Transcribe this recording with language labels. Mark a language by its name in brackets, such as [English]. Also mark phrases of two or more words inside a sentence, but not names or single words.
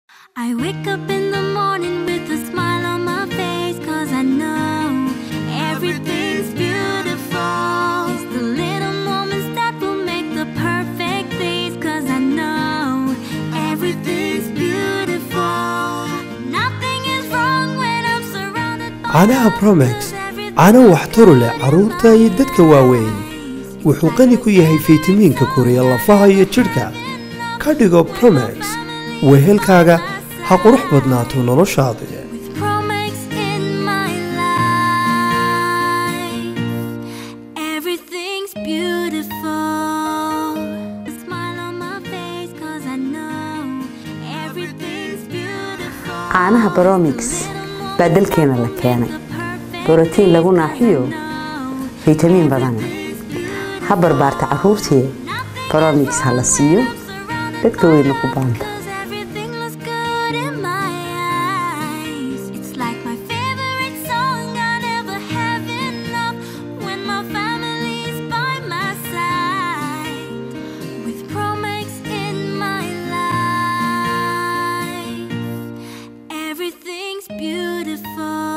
[English] I wake up in the morning with a smile on my face, 'cause I know everything's beautiful. It's the little moments that will make the perfect days, 'cause I know everything's beautiful. Nothing is wrong when I'm surrounded by [Somali] caanaha Promex caano waxtar u leh carruurta iyo dadka waaweyn. wuxuu qani ku yahay fiitamiinka koriya lafaha iyo jidhka. ka dhigo Promex wehelkaaga ha qurux badnaato noloshaada. [English] with Promex in my life. Everything's beautiful. A smile on my face, 'cause I know everything's beautiful. [Somali] caanaha Promix baa dalkeena la keenay. borotiin lagu naaxiyo fiitamiin badan. ha barbaarta carruurtii Promix ha la siiyo dadka weyn ku baanta. [English] Everything looks good in my eyes. It's like my favorite song. I never have enough when my family's by my side. With Promex in my life, everything's beautiful.